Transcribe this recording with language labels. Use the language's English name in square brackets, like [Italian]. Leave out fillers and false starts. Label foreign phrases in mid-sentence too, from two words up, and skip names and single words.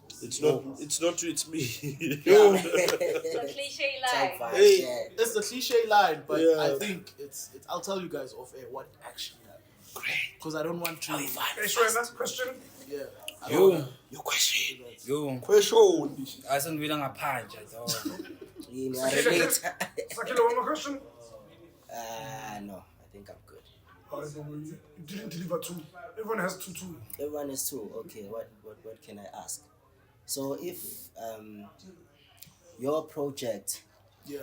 [English] It's not you, it's me. It's a cliche Type line. vibes, Hey. yeah. it's the cliche line, but Yeah. I think it's. I'll tell you guys off air what actually happened. Great. Because I don't want to. Hey, Shwena, another question. Yeah. I don't Yo, wanna- Your question. yo, Question. [North Ndebele] asengivela ngaphandle dog. Yini, [English] I relate. Sakila, one more question. No, I think I'm good. Alright, but you didn't deliver two. Everyone has two. Everyone is two. Okay, what can I ask? So if your project Yeah.